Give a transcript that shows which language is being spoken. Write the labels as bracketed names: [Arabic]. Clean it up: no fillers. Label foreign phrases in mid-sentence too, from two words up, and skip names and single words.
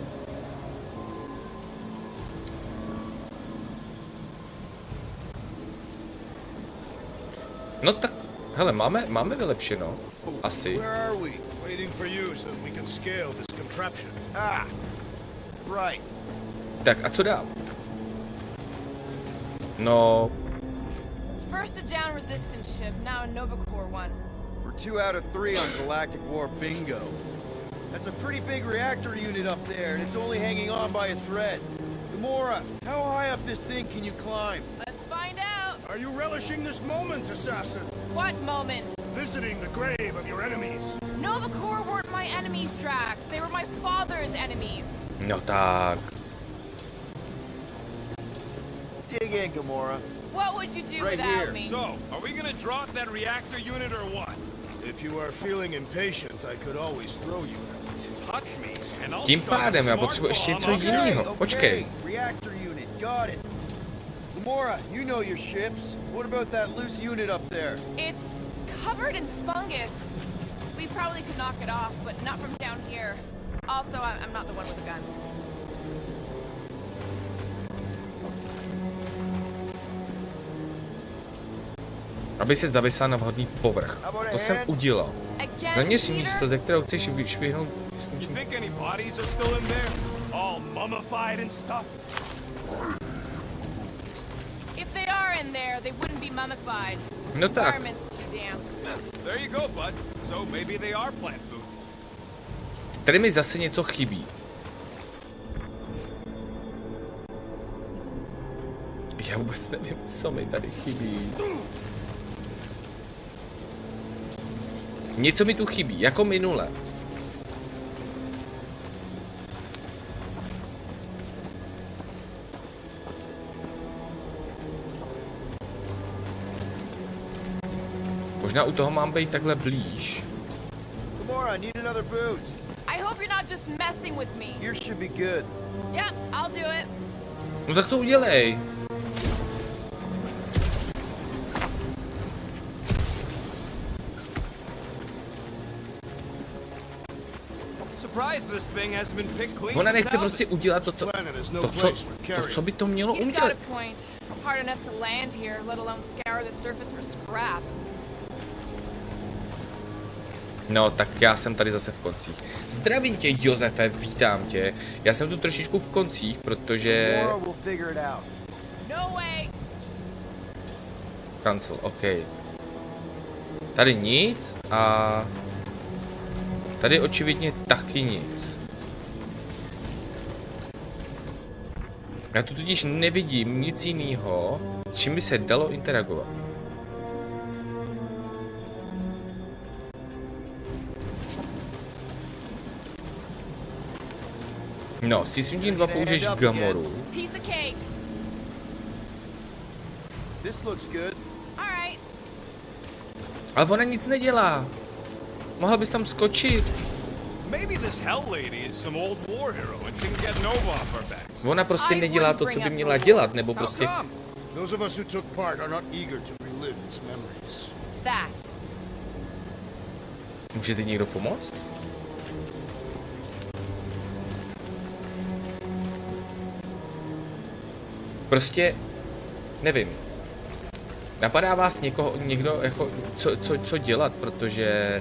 [Czech] No tak, hele, máme vylepšeno. Asi. Tak a co dál? No... [English] First a down resistance ship, now a Nova Corps one. We're 2 out of 3 on Galactic War bingo. That's a pretty big reactor unit up there, and it's only hanging on by a thread. Gamora, how high up this thing can you climb? Let's find out. Are you relishing this moment, assassin? What moment? Visiting the grave of your enemies. Nova Corps weren't my enemies, Drax. They were my father's enemies. [Czech] No tak. [English] Dig in, Gamora. What would you do Right without here. me? So, are we gonna drop that reactor unit or what? If you are feeling impatient, I could always throw you out. Touch me, and I'll [Czech] Tím [English] shove a [Czech] pádem já [English] smart [Czech] potřebuji ještě [English] bomb [Czech] něco [English] up- [Czech] jiného. Počkej. [English] Reactor unit, got it. Gamora, you know your ships. What about that loose unit up there? It's covered in fungus. We probably could knock it off, but not from down here. Also, I'm not the one with a gun. [Czech] Aby se zavisal na vhodný povrch. To jsem udělal. Zaměř místo, ze kterého chceš vyšvihnout. [English] You think any bodies are still in there? All mummified and stuff? If they are in there, they wouldn't be mummified. [Czech] No tak. [English] Environment's too damp. There you go, bud. So maybe they are plant food. [Czech] Tady mi zase něco chybí. Já vůbec nevím, co mi tady chybí. Něco mi tu chybí, jako minule. Možná u toho mám být takhle blíž. [English] Gamora, I need another boost. I hope you're not just messing with me. Yours should be good. Yep, I'll do it. [Czech] No tak to udělej. [English] Surprised this thing hasn't been picked clean. [Czech] Ona [English] and [Czech] nechce [English] salvaged. [Czech] prostě udělat to, co by to mělo [English] He's got [Czech] udělat. [English] a point. Hard enough to land here, let alone scour the surface for scrap. [Czech] No, tak já jsem tady zase v koncích. Zdravím tě, Josefe, vítám tě. Já jsem tu trošičku v koncích, protože... [English] Gamora will figure it out. No way. Cancel, [Czech] OK. Tady nic a... Tady očividně taky nic. Já tu totiž nevidím nic jiného, s čím by se dalo interagovat. No, si tím 2 použiješ Gamoru. [English] Piece of cake. This looks good. All right. [Czech] Ale ona nic nedělá. Mohla bys tam skočit. [English] Maybe this Hell Lady is some old war hero and she can get Nova off our backs. [Czech] Ona prostě nedělá to, co by měla dělat, nebo prostě... [English] How come? Those of us who took part are not eager to relive its memories. That. [Czech] Můžete někdo pomoct? Prostě... Nevím. Napadá vás někdo jako, co dělat, protože...